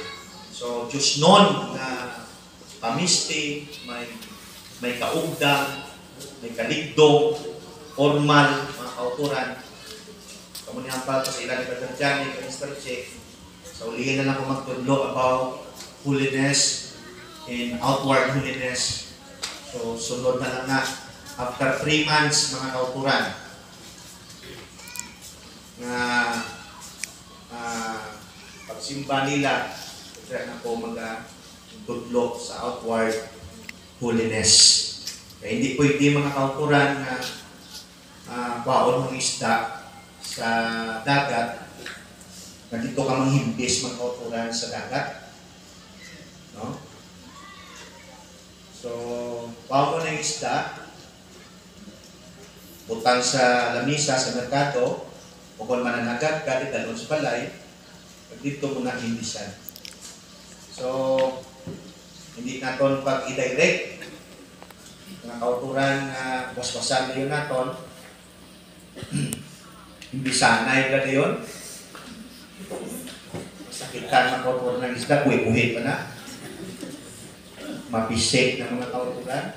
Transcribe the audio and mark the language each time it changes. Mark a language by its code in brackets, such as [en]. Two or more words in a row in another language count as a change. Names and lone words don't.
[hil] So, Diyos nun na pamisti, may kaugdang, may kaligdong, formal, mga kauturan. Kamunihan pa ito sa ilang ibadan dyan, yung Mr. Che. So, ulihin na lang kung magtudlo [en] about holiness and outward holiness. [hil] So, sunod na lang na. [en] After 3 months, [hil] mga kauturan, na pagsimba nila, kaya na po mag-tudlo sa [en] outward holiness. [hil] Kaya hindi pwede mga kauturan na baon ng isda sa dagat, na dito ka manghimbis mga kauturan sa dagat. No? So, baon mo ng isda, butang sa lamisa sa merkado, o kung mananagat, galit dalon sa balay, dito mo na himbisan. So, hindi naton pag i-direct, mga kauturan na waswasan na yun naton, himbisanay ka na yun, masakitan ng kauturan ng isda, buhi-buhi pa na, mabisik ng mga kauturan.